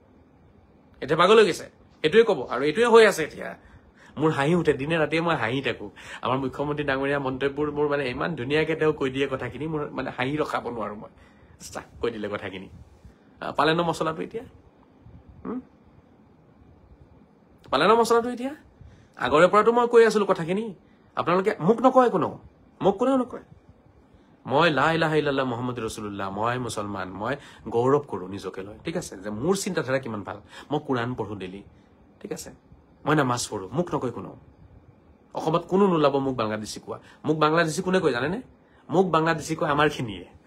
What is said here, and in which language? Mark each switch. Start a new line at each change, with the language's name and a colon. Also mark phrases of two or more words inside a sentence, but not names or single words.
Assamese: এইটোৱে ক'ব আৰু এইটোৱে হৈ আছে এতিয়া মোৰ হাঁহি উঠে দিনে ৰাতিয়ে মই হাঁহি থাকো আমাৰ মুখ্যমন্ত্ৰী ডাঙৰীয়া মন্তব্যবোৰ মোৰ মানে ইমান ধুনীয়াকে তেওঁ কৈ দিয়ে কথাখিনি মোৰ মানে হাঁহি ৰখাব নোৱাৰো মই কৈ দিলে কথাখিনি পালে ন মছলাটো এতিয়া আগৰে পৰাতো মই কৈ আছিলো কথাখিনি আপোনালোকে মোক নকয় কোনেও নকয় মই
Arabic: لا إله إلا الله محمد رسول الله
Assamese: মই মুছলমান মই গৌৰৱ কৰো নিজকে লৈ ঠিক আছে যে মোৰ চিন্তাধাৰা কিমান ভাল মই কোৰাণ পঢ়ো ডেইলি ঠিক আছে মই নামাজ পঢ়ো মোক নকয় কোনো অসমত কোনো নোলাব মোক বাংলাদেশী কোৱা মোক বাংলাদেশী কোনে কয় জানেনে মোক বাংলাদেশী কয় আমাৰ খিনিয়ে